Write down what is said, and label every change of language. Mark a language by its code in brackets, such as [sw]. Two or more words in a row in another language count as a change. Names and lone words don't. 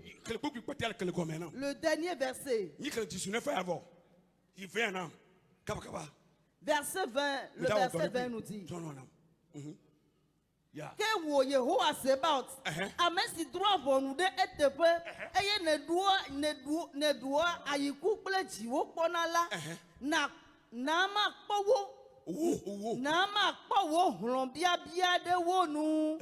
[ee] xli kpukpi kpɔtia le kele gɔme na [fr] Le dernier verset, [ee] mi xli 19 ya vɔ yi 20 na kaba kaba [fr] verset 20, le verset 20 nous dit [ee] tɔnɔ na ya que wo Yehowa Sebaot, ame si drɔ ʋɔnu ɖe eteƒe eye neɖoa ayiku kple dziwo kpɔna la, na makpɔ wo, wo na makpɔ wo hlɔ̃biabia ɖe wo nu.